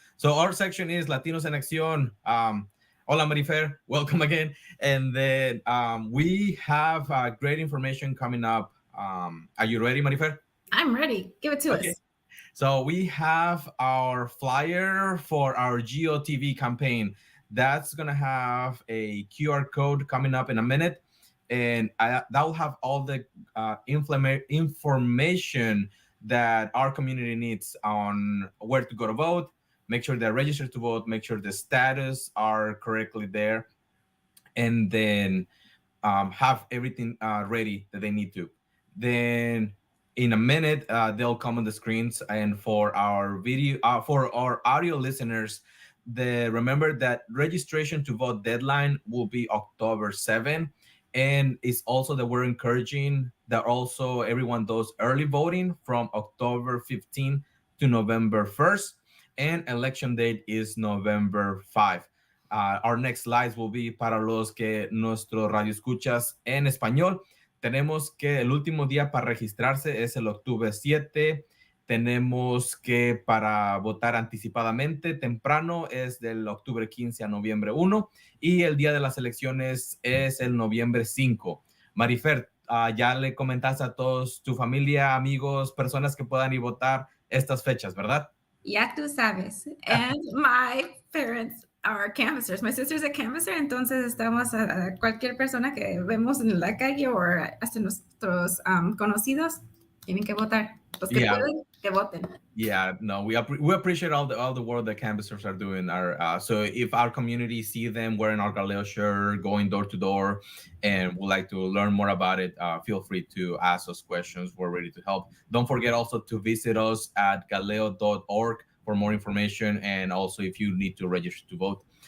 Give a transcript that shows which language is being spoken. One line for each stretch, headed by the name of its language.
English: So our section is Latinos en Acción. Hola, Marifer. Welcome again. And then we have great information coming up. Are you ready, Marifer? I'm ready. Give it to us. So we have our flyer for our GOTV campaign. That's going to have a QR code coming up in a minute. And that will have all the information that our community needs on where to go to vote, make sure they're registered to vote, make sure the status are correctly there, and then have everything ready that they need to. Then in a minute, they'll come on the screens. And for our for our audio listeners, remember that registration to vote deadline will be October 7th. And it's also that we're encouraging that also everyone does early voting from October 15th to November 1st. And election date is November 5. Our next slides will be
Spanish: para los que nuestro radio escuchas en español. Tenemos que el último día para registrarse es el octubre 7. Tenemos que para votar anticipadamente temprano es del octubre 15 a noviembre 1 y el día de las elecciones es el noviembre 5. Marifer, ya le comentaste a todos, tu familia, amigos, personas que puedan ir a votar estas fechas, ¿verdad? Ya tú sabes.
English: And my parents our canvassers. My sister's a canvasser,
Spanish: entonces estamos a cualquier persona que vemos en la calle o hasta nuestros conocidos tienen que votar. Los que pueden, que voten.
English: Yeah, no, we appreciate all the work that canvassers are doing. So if our community see them wearing our Galeo shirt, going door to door, and would like to learn more about it, feel free to ask us questions. We're ready to help. Don't forget also to visit us at galeo.org for more information, and also if you need to register to vote.